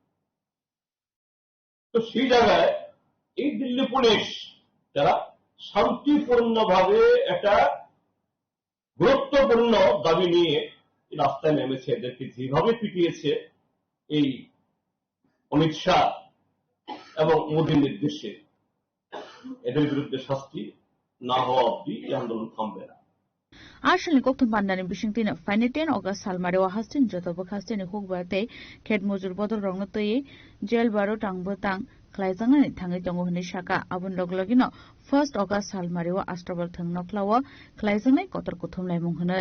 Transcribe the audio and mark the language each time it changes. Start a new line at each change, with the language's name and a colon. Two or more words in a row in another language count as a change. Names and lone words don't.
Bangla: তো সেই জায়গায় এই দিল্লি পুলিশ যারা শান্তিপূর্ণভাবে একটা গুরুত্বপূর্ণ দাবি নিয়ে রাস্তায় নেমেছে, এদেরকে যেভাবে পিটিয়েছে এই অমিত শাহ এবং মোদীর নির্দেশে, এদের বিরুদ্ধে শাস্তি না হওয়া অব্দি এই আন্দোলন থামবে না।
Kok Borok: Arshal ni koktum bandani bishingtina fainiten August salmare wa hastin joto bakastini hugbate khet mujur bodol rongno toyi jail baro tangbotang klaizangani thangi tongo hini shaka abun loglogino 1st August salmare wa astrabal thangnoklawa klaizangai kotor kuthumlai munghnai.